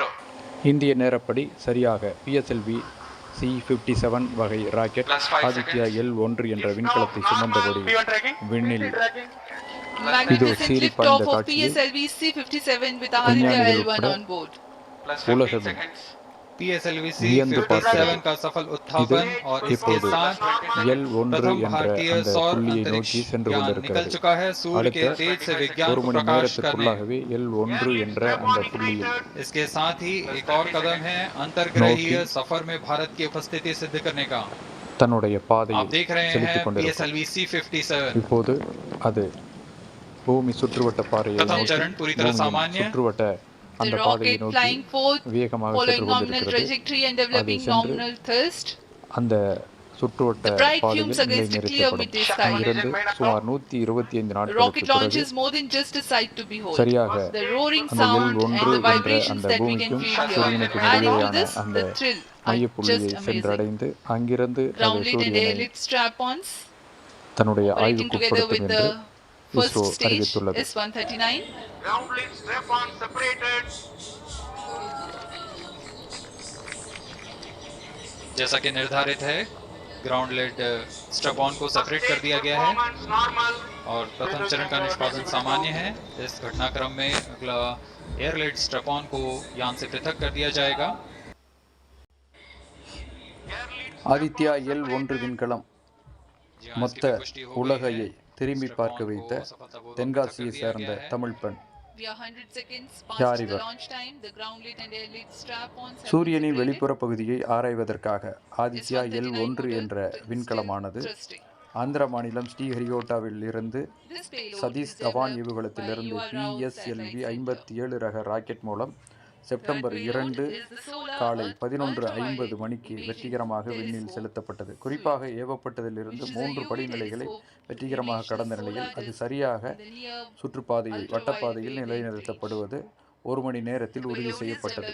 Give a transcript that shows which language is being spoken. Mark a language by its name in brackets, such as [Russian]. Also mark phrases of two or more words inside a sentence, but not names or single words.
[Tamil] இந்திய நேரப்படி சரியாக PSLV C57 வகை ராக்கெட் ஆதித்யா L1 என்ற விண்கலத்தை சுமந்தபடி விண்ணில் இதோ சீறி பாய்ந்த காட்சியை உலகம் PSLV வியந்து [Hindi] C57 का सफल उत्थापन और इसके साथ [Tamil] L1 என்ற அந்த புள்ளியை நோக்கி சென்று [Hindi] निकल [Tamil] கொண்டிருக்கிறது. [Hindi] चुका है सूर्य के तेज से विज्ञान [Tamil] ஒரு [Hindi] को [Tamil] மணி [Hindi] प्रकाश करने। [Tamil] நேரத்துக்குள்ளாகவே L1 என்ற அந்த புள்ளியில் [Hindi] इसके साथ ही एक और कदम है अंतर्ग्रहीय सफर में भारत की उपस्थिति सिद्ध करने का। [Tamil] தன்னுடைய [Hindi] आप [Tamil] பாதையை [Hindi] देख रहे [Tamil] செலுத்திக் [Hindi] हैं [Tamil] கொண்டிருக்கிறது. PSLV C57 இப்போது அது பூமி சுற்றுவட்ட பாதையை [Hindi] प्रथम [Tamil] நோக்கி [Hindi] चरण पूरी तरह [Tamil] பூமியின் [Hindi] सामान्य। [Tamil] சுற்றுவட்ட [English] The [Tamil] அந்த பாதையை [English] rocket [Tamil] நோக்கி [English] flying forth, [Tamil] வேகமாக [English] following [Tamil] சென்று [English] nominal [Tamil] கொண்டிருக்கிறது. [English] trajectory and [Tamil] அது [English] developing [Tamil] சென்று [English] nominal thrust. [Tamil] அந்த சுற்றுவட்ட [English] The bright [Tamil] பாதையில் [English] fumes against a clear [Tamil] நிலைநிறுத்தப்படும். [English] midday sky. [Tamil] அங்கிருந்து சுமார் 125 நாட்களுக்கு [English] Rocket launch [Tamil] பிறகு [English] is more than just a sight to behold. [Tamil] சரியாக [English] The roaring [Tamil] அந்த [English] sound [Tamil] L1 [English] and the [Tamil] என்ற [English] vibrations [Tamil] அந்த [English] that we can [Tamil] பூமிக்கும் [English] feel here. [Tamil] சூரியனுக்கும் [English] Adding to [Tamil] இடையேயான [English] this, [Tamil] அந்த [English] the thrill are [Tamil] மையப்புள்ளியை [English] just amazing. [Tamil] சென்றடைந்து அங்கிருந்து அது [English] Ground lit and air [Tamil] சூரியனை [English] lit strap-ons [Tamil] தன்னுடைய [English] operating together [Tamil] ஆய்வுக்குட்படுத்தும் [English] with [Tamil] என்று [English] the first [Tamil] இஸ்ரோ [English] stage [Tamil] அறிவித்துள்ளது. [English] S139. Ground lit strap-on separated. [Hindi] जैसा कि निर्धारित है [English] ground lit strap-on [Hindi] को सेपरेट कर दिया गया है [English] Performance normal. [Hindi] और प्रथम चरण का निष्पादन सामान्य है। इस घटनाक्रम में अगला [English] air lit strap-on [Hindi] को यान से पृथक कर दिया जाएगा। [Tamil] ஆதித்யா L1 விண்கலம் மொத்த உலகையை திரும்பி பார்க்க வைத்த தென்காசியை சேர்ந்த தமிழ் பெண். [English] We are 100 seconds [Tamil] யார் [English] past the [Tamil] இவர்? [English] launch time. The ground lit and air lit strap-ons have been [Tamil] சூரியனின் [English] separated. [Tamil] வெளிப்புற பகுதியை ஆராய்வதற்காக ஆதித்யா [English] S139 [Tamil] L1 [English] model, [Tamil] என்ற [English] but still [Tamil] விண்கலமானது [English] thrusting. [Tamil] ஆந்திர மாநிலம் ஸ்ரீஹரிகோட்டாவில் இருந்து [English] This payload [Tamil] சதீஷ் [English] is [Tamil] தவான் [English] developed [Tamil] ஏவுகலத்திலிருந்து [English] by UR Rao [Tamil] PSLV [English] Satellite Center. [Tamil] 57 ரக ராக்கெட் மூலம் செப்டம்பர் 2 காலை 11:50 மணிக்கு வெற்றிகரமாக விண்ணில் செலுத்தப்பட்டது. குறிப்பாக ஏவப்பட்டதிலிருந்து 3 படிநிலைகளை வெற்றிகரமாக கடந்த நிலையில் அது சரியாக சுற்றுப்பாதையை வட்டப்பாதையில் நிலைநிறுத்தப்படுவது 1 மணி நேரத்தில் உறுதி செய்யப்பட்டது.